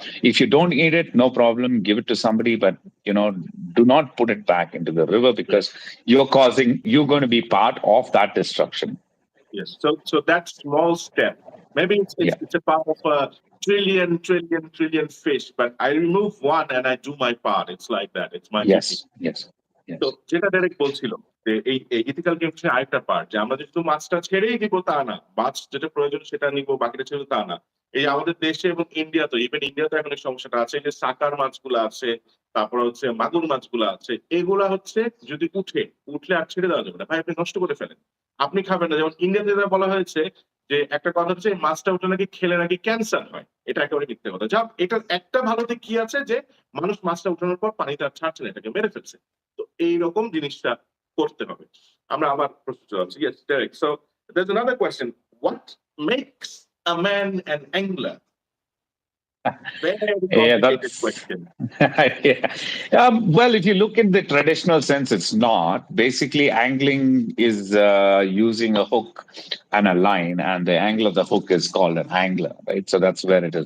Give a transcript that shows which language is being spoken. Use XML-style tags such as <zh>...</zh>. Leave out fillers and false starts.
<en>If you don't eat it, no problem, give it to somebody, but do not put it back into the river because you're going to be part of that destruction. Yes. So that small step, maybe it's a part of a trillion fish, but I remove one and I do my part. It's like that. It's my duty. Yes.</en> <bn>তো যেটা direct বলছিল যে এই ethical games এর আরেকটা part, যে আমরা যেহেতু মাছটা ছেড়েই দিব তা না, মাছ যেটা প্রয়োজন সেটা নিব, বাকিটা ছেড়ে তা না। এই আমাদের দেশে এবং ইন্ডিয়াতে, ইভেন ইন্ডিয়াতে এখন এই সমস্যাটা আছে, যে সাকার মাছগুলো আছে, তারপর হচ্ছে মাগুর মাছগুলো আছে, এগুলা হচ্ছে যদি উঠলে আর ছেড়ে দেওয়া যাবে না, ভাই আপনি নষ্ট করে ফেলেন, আপনি খাবেন না। যেমন ইন্ডিয়াতে বলা হয়েছে যে একটা কথা হচ্ছে মাছটা উঠে নাকি খেলে নাকি ক্যান্সার হয়, এটা একেবারে মিথ্যে কথা। যা এটা একটা ভালো দিক কি আছে যে মানুষ মাছটা উঠানোর পর পানিতে আর ছাড়ছে না, এটাকে মেরে ফেলছে। তো এইরকম জিনিসটা করতে হবে। আমরা আবার প্রশ্ন চলছি।</bn> <en>Yes, Derek. So there's another question. What makes a man an angler? Very complicated question. Well, if you look at the traditional sense, it's not. Basically, angling is using a hook and a line, and the angle of the hook is called an angler, right? So that's where it is.</en>